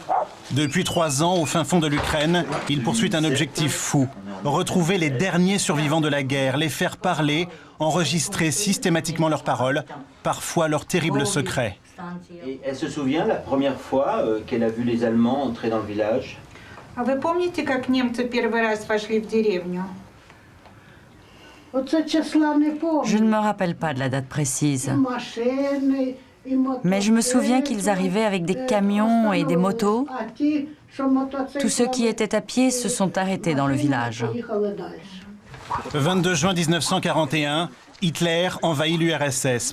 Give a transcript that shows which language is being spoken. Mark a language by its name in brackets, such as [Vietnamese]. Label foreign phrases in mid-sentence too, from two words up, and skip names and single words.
[French] Depuis 3 ans, au fin fond de l'Ukraine, il poursuit un objectif fou. Retrouver les derniers survivants de la guerre, les faire parler, enregistrer systématiquement leurs paroles, parfois leurs terribles secrets. Et elle se souvient la première fois qu'elle a vu les Allemands entrer dans le village? [Russian] А вы помните, как немцы первый раз вошли в деревню? [French] Je ne me rappelle pas de la date précise. Mais je me souviens qu'ils arrivaient avec des camions et des motos. Tous ceux qui étaient à pied se sont arrêtés dans le village. 22 juin 1941, Hitler envahit l'URSS.